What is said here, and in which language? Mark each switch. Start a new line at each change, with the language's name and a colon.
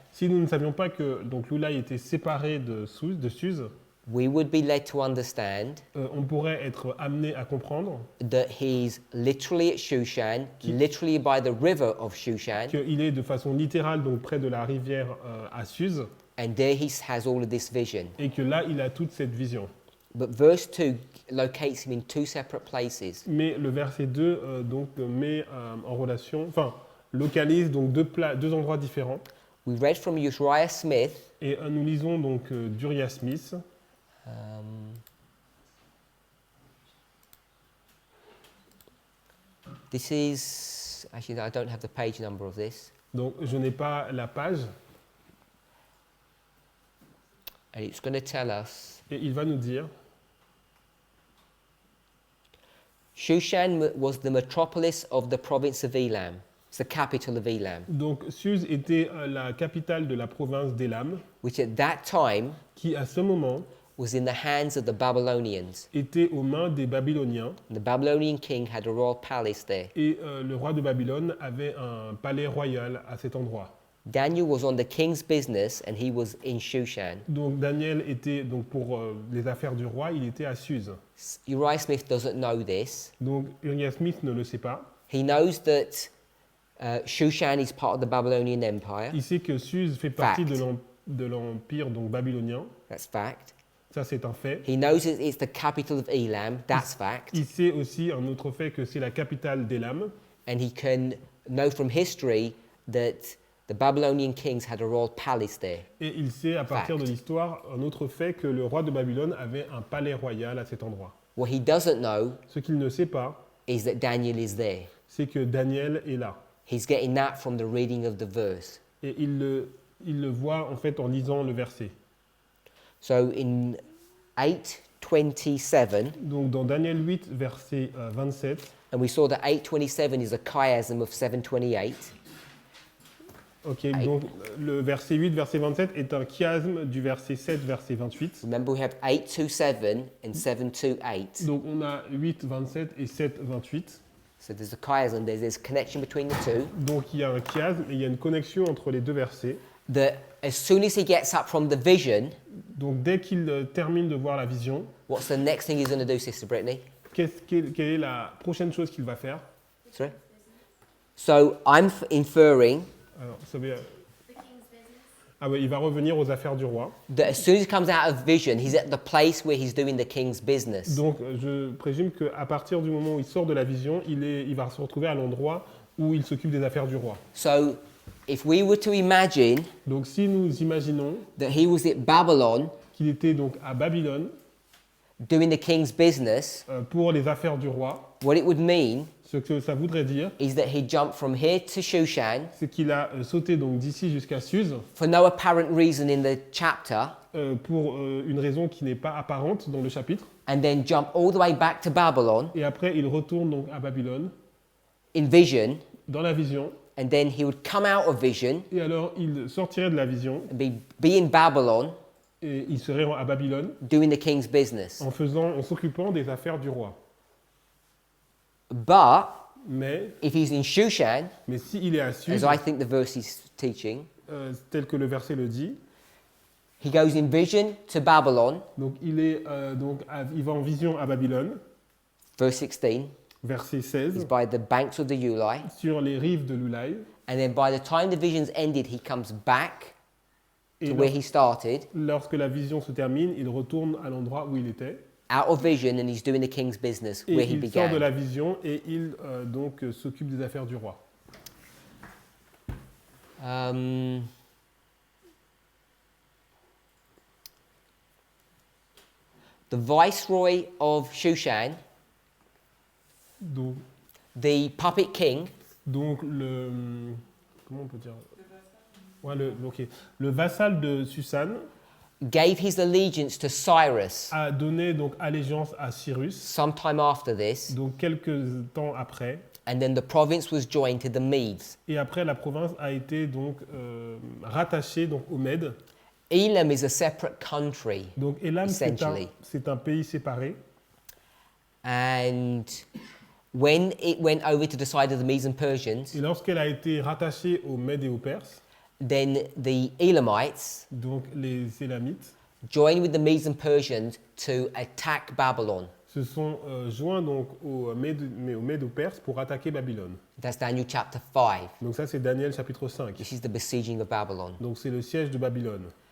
French: Si nous ne savions pas que donc l'Ulai était séparé de Suse,
English: we would be led to understand
French: on pourrait être amené à comprendre
English: that he's literally at Shushan, literally by the river of Shushan,
French: qu'il est de façon littérale donc près de la rivière à Suse
English: and there he has all of this vision.
French: et que là il a toute cette vision.
English: But verse 2 locates him in two separate places.
French: Mais le verset 2 donc met en relation, enfin localise donc deux endroits différents.
English: We read from Uriah Smith.
French: Et nous lisons donc d'Uriah Smith.
English: This is, actually I don't have the page number of this.
French: Donc je n'ai pas la page.
English: And it's going to tell us,
French: Et il va nous dire,
English: Shushan was the metropolis of the province of Elam. It's the capital of Elam,
French: donc Suse était la capitale de la province d'Élam,
English: which at that time
French: qui à ce moment
English: was in the hands of the Babylonians.
French: était aux mains des Babyloniens.
English: The Babylonian king had a royal palace there.
French: Et le roi de Babylone avait un palais royal à cet endroit.
English: Daniel was on the king's business and he was in Shushan.
French: Donc Daniel était donc pour les affaires du roi, il était à Suse.
English: Uriah Smith doesn't know this.
French: Donc Uriah Smith ne le sait pas.
English: He knows that Shushan is part of the Babylonian Empire.
French: Il sait que Suse fait partie de l'empire donc babylonien.
English: That's fact.
French: Ça c'est un fait.
English: He knows it's the capital of Elam. That's fact.
French: Il sait aussi un autre fait que c'est la capitale d'Élam.
English: And he can know from history that the Babylonian kings had a royal palace there.
French: Et il sait à partir
English: Fact.
French: de l'histoire un autre fait que le roi de Babylone avait un palais royal à cet endroit.
English: What he doesn't know
French: Ce qu'il ne sait pas,
English: is that Daniel is there.
French: c'est que Daniel est là.
English: He's getting that from the reading of the verse.
French: Et il le voit en fait en lisant le verset.
English: So in 8:27,
French: Donc dans Daniel 8, verset 27,
English: and we saw that 8:27 is a chiasm of 7:28.
French: ok, donc le verset 8, verset 27 est un chiasme du verset 7, verset 28.
English: Remember, we have 8:27 and 7:28.
French: Donc on a 8, 27 et 7, 28.
English: So there's a chiasm. There's a connection between the two.
French: Donc il y a un chiasme et il y a une connexion entre les deux versets.
English: That as soon as he gets up from the vision,
French: Donc dès qu'il termine de voir la vision,
English: what's the next thing he's going to do, Sister Brittany?
French: quelle est la prochaine chose qu'il va faire?
English: Sorry? So I'm inferring
French: Alors, ça veut- Ah ouais, il va revenir aux affaires du roi.
English: that as soon as he comes out of vision, he's at the place where he's doing the king's business.
French: Donc je présume qu'à partir du moment où il sort de la vision, il va se retrouver à l'endroit où il s'occupe des affaires du roi.
English: So if we were to imagine
French: Donc si nous imaginons
English: that he was at Babylon
French: qu'il était donc à Babylone
English: doing the king's business,
French: pour les affaires du roi,
English: what it would mean
French: ce que ça voudrait dire,
English: is that he jumped from here to Shushan
French: c'est qu'il a sauté donc d'ici jusqu'à Suse
English: for no apparent reason in the chapter,
French: pour une raison qui n'est pas apparente dans le chapitre.
English: and then jump all the way back to Babylon
French: Et après, il retourne donc à Babylone
English: in vision,
French: dans la vision.
English: and then he would come out of vision
French: Et alors, il sortirait de la vision
English: and be in Babylon
French: et il serait à Babylone
English: doing the king's business.
French: en s'occupant des affaires du roi.
English: But
French: Mais
English: if he's in Shushan,
French: s'il est à Suse,
English: as I think the verse is teaching,
French: tel que le verset le dit,
English: he goes in vision to Babylon,
French: donc il va en vision à Babylone,
English: verse 16,
French: verset
English: he's
French: 16,
English: by the banks of the Ulai,
French: sur les rives de l'Ulai.
English: and then by the time the vision's ended, he comes back
French: Et
English: to where he started,
French: lorsque la vision se termine, il retourne à l'endroit où il était.
English: out of vision and he's doing the king's business
French: Et
English: where he
French: il sort de
English: began.
French: la vision et il donc s'occupe des affaires du roi. Donc,
English: The viceroy of Shushan, the puppet king,
French: donc comment on peut dire? Ouais, le vassal de Susan
English: gave his allegiance to Cyrus
French: a donné donc allégeance à Cyrus.
English: sometime after this,
French: Donc quelques temps après.
English: and then the province was joined to the Medes.
French: Et après, la province a été donc rattachée donc aux Mèdes.
English: Elam is a separate country,
French: Donc Elam,
English: essentially.
French: c'est un pays séparé.
English: And when it went over to the side of the Medes and Persians,
French: Et lorsqu'elle a été rattachée aux Mèdes et aux Perses,
English: then the Elamites
French: donc les Élamites,
English: joined with the Medes and Persians to attack Babylon.
French: se sont joints donc aux Mèdes et aux Perses pour attaquer Babylone.
English: That's Daniel chapter 5.
French: Donc ça, c'est Daniel chapitre 5.
English: This is the besieging of Babylon.
French: Donc c'est le siège de Babylone.